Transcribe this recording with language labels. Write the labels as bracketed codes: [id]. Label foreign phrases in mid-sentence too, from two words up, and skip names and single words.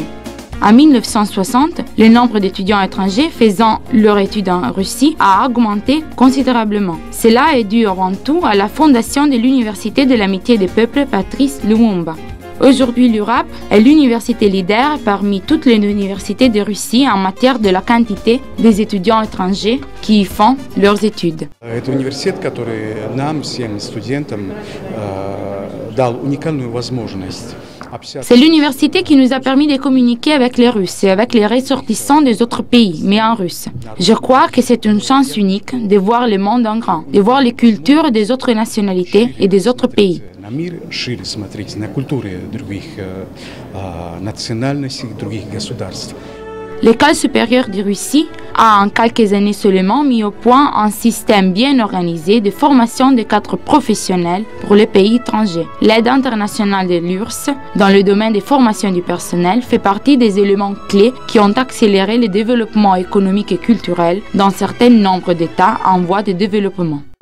[fr] En 1960, le nombre d'étudiants étrangers faisant leurs études en Russie a augmenté considérablement. Cela est dû avant tout à la fondation de l'Université de l'amitié des peuples Patrice Lumumba. Aujourd'hui, l'URAP est l'université leader parmi toutes les universités de Russie en matière de la quantité des étudiants étrangers qui y font leurs études. [ru] Это университет, который нам, всем студентам, дал уникальную возможность. [fr] C'est l'université qui nous a permis de communiquer avec les Russes et avec les ressortissants des autres pays, mais en russe. Je crois que c'est une chance unique de voir le monde en grand, de voir les cultures des autres nationalités et des autres pays. [ru] На мир шире смотреть, на культуры других национальностей, других государств. [fr] L'École supérieure de Russie a en quelques années seulement mis au point un système bien organisé de formation de cadres professionnels pour les pays étrangers. L'aide internationale de l'URSS dans le domaine des formations du personnel fait partie des éléments clés qui ont accéléré le développement économique et culturel dans certains nombres d'États en voie de développement.